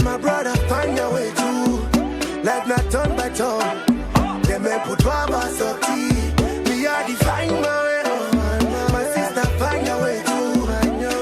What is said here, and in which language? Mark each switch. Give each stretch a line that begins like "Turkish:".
English: My brother find your way too. Life not turn by turn.
French: Demain pour toi va sortir.
English: Me I define my way. My sister find your way too.